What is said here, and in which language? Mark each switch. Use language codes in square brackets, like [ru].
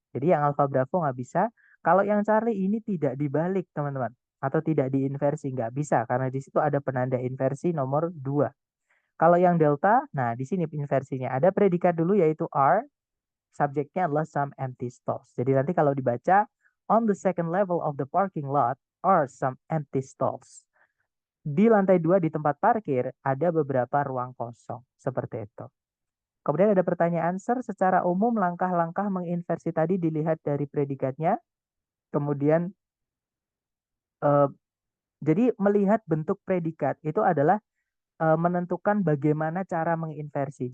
[id] Jadi yang alfa bravo nggak bisa. Kalau yang Charlie ini tidak dibalik, teman-teman, atau tidak diinversi, nggak bisa karena di situ ada penanda inversi nomor 2. Kalau yang delta, nah di sini inversinya ada predikat dulu yaitu are, subjeknya adalah [en] some empty stalls. [id] Jadi nanti kalau dibaca [en] on the second level of the parking lot are some empty stalls. [id] Di lantai 2 di tempat parkir ada beberapa ruang kosong seperti itu. Kemudian ada pertanyaan, Sir, secara umum langkah-langkah menginversi tadi dilihat dari predikatnya. Kemudian, eh, jadi melihat bentuk predikat itu adalah menentukan bagaimana cara menginversi.